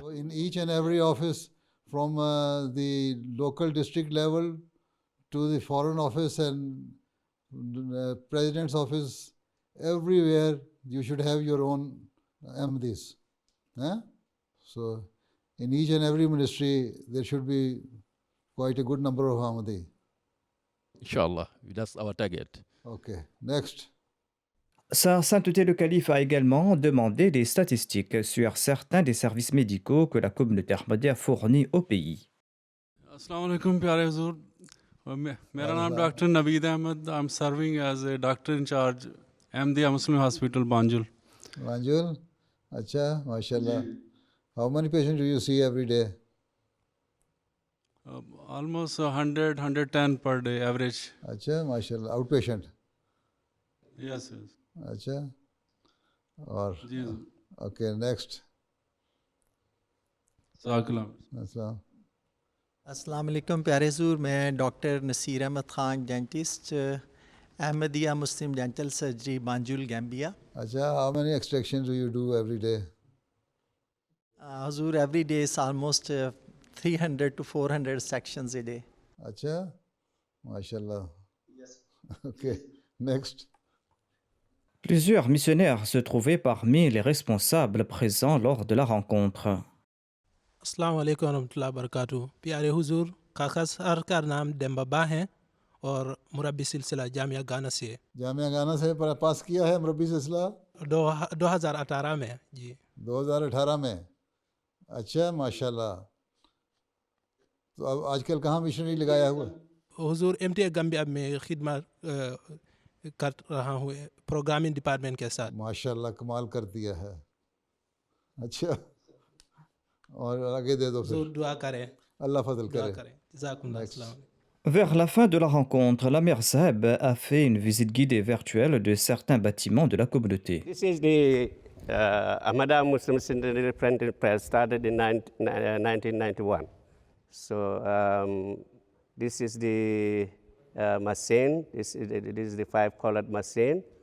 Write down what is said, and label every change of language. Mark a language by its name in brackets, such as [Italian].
[English] So in each and every office, from the local district level to the foreign office and president's office, everywhere you should have your own Ahmadis. So in each and every ministry there should be quite a good number of Ahmadi. Inshallah, that's our target. Okay, next. [French] Sa Sainteté le Calife a également demandé des statistiques sur certains des services médicaux que la communauté Ahmadiyya fournit au pays. [Urdu] Assalamu alaikum, pyare Huzur. Mera naam Dr. Naveed Ahmed. [English] I'm serving as a doctor in charge Ahmadiyya Muslim Hospital, Banjul. [Urdu] Banjul? Acha, mashallah. [English] How many patients do you see every day? Almost 100, 110 per day average. [Urdu] Acha, mashallah. Outpatient? [English] Yes, yes. [Urdu] Acha. Or, Ji. [English] okay, next. [Urdu] Jazakallah. Assalam. السلام علیکم پیارے حضور میں doctor Naseer Ahmad Khan dentist Ahmadiyya Muslim dental surgery بانجول Gambia. [English] Acha, how many extractions do you do every day? حضور every day is almost 300 to 400 sections a day. Acha, mashallah. Yes. Okay, next. [French] Plusieurs missionnaires se trouvaient parmi les responsables présents lors de la rencontre. [Urdu] السلام علیکم ورحمۃ اللہ وبرکاتہ. پیارے حضور، کاکا سر کا نام ڈیمبابا ہیں اور مربی سلسلہ جامعہ گانا سے. جامعہ گانا سے پاس کیا ہے مربی سلسلہ 2018 میں. جی 2018 میں. اچھا ماشاءاللہ. تو اب آج کل کہاں مشنری لگایا ہوا؟ حضور MTA گمبیا میں خدمت کر رہا ہوں پروگرامنگ ڈپارٹمنٹ کے ساتھ. ماشاءاللہ کمال کر دیا ہے. اچھا اور آگے دے دو پھر. دعا کریں. اللہ فضل کرے. جزاکم اللہ. السلام علیکم. [French] Vers la fin de la rencontre, l'Amir Saheb a fait une visite guidée virtuelle de certains bâtiments de la communauté. [English] This is the Ahmadiyya Muslim Centenary Printing Press, started in 1991. So this is the machine. This is the 5-colored machine.